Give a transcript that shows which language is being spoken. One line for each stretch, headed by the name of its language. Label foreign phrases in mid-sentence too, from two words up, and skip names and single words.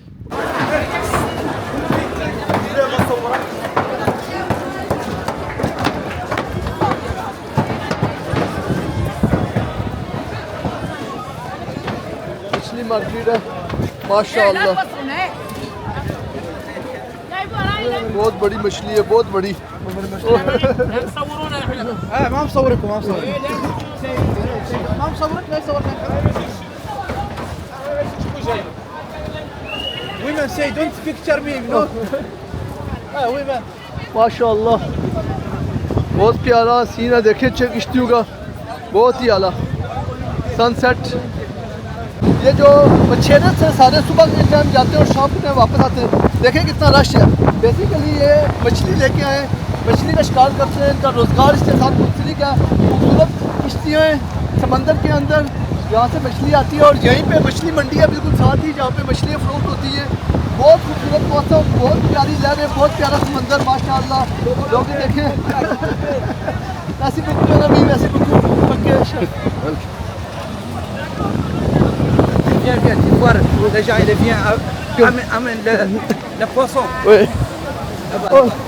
Urdu: مچھلی مارکیٹ ہے ماشاءاللہ، بہت بڑی مچھلی ہے، بہت بڑی.
Arabic: ما مصوركم ما مصورك ما مصورك لا يصورك
English: women say don't picture me no women
Urdu: ماشاءاللہ بہت پیارا سین ہے، دیکھے کشتیوں کا، بہت ہی اعلیٰ سن سیٹ. یہ جو مچھیرے سے سارے صبح کے ٹائم جاتے ہیں اور شام کے ٹائم واپس آتے ہیں. دیکھیں کتنا رش ہے. بیسکلی یہ مچھلی لے کے آئے، مچھلی کا شکار کرتے ہیں، ان کا روزگار اس کے ساتھ منسلک ہے. خوبصورت کشتیاں ہیں سمندر کے اندر، یہاں سے مچھلی آتی ہے اور یہیں پہ مچھلی منڈی ہے بالکل ساتھ ہی، جہاں پہ مچھلیاں فروخت ہوتی ہیں. بہت خوبصورت موسم، بہت پیاری لہریں، بہت پیارا سمندر ماشاءاللہ. لوگ دیکھیں ایسی بک بھی ویسے پکے
French: Viens, viens, tu vois, les gens, ils viennent, amène le poisson. Oui. Oh.